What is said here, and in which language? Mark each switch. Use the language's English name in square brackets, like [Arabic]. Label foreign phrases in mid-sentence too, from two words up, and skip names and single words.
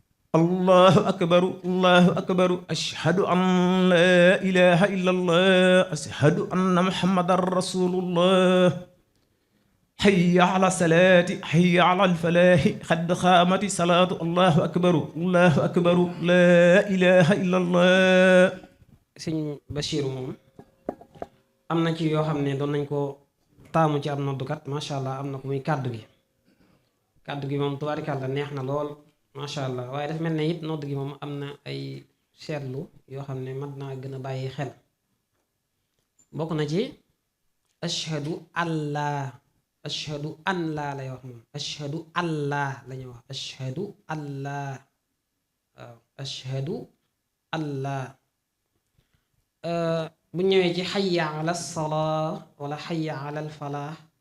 [Arabic] الله أكبر الله أكبر أشهد أن لا إله إلا الله أشهد أن محمد رسول الله حي على الصلاة حي على الفلاح قد قامت الصلاة الله أكبر الله أكبر لا إله إلا الله. [Wolof] sëñ Bachir moom am na ci yoo xam ne doon nañ ko taamu ci am noddukat [Arabic] ما شاء الله [Wolof] am na ko muy kàddu gi moom tubaarikàlla neex na lool [Arabic] ما شاء الله [Wolof] waaye dafa mel ne it nodd gi moom am na ay seetlu yoo xam ne mat naa gën a bàyyi xel bokk na ci [Arabic] أشهد الله أشهد أن لا إله [Wolof] wax moom [Arabic] أشهد الله [Wolof] lañuy wax [Arabic] أشهد الله [Wolof] waaw [Arabic] أشهد الله [Wolof] bu ñëwee ci [Arabic] حي على الصلاة [Wolof] wala [Arabic] حي على الفلاح